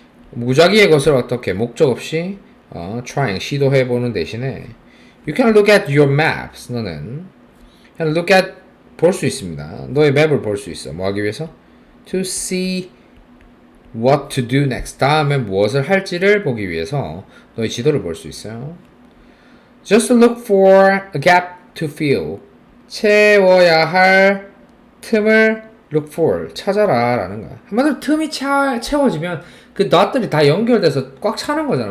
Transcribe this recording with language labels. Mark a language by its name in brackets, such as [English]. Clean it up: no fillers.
[Korean] 무작위의 것을 어떻게 목적 없이 trying 시도해보는 대신에 [English] you can look at your maps [Korean] 너는 can look at 볼 수 있습니다. 너의 맵을 볼 수 있어. 뭐 하기 위해서? [English] to see what to do next [Korean] 다음에 무엇을 할지를 보기 위해서 너의 지도를 볼 수 있어요. [English] just look for a gap to fill [Korean] 채워야 할 틈을 [English] look for [Korean] 찾아라 라는 거야. 한마디로 틈이 채워지면 그 dot들이 다 연결돼서 꽉 차는 거잖아.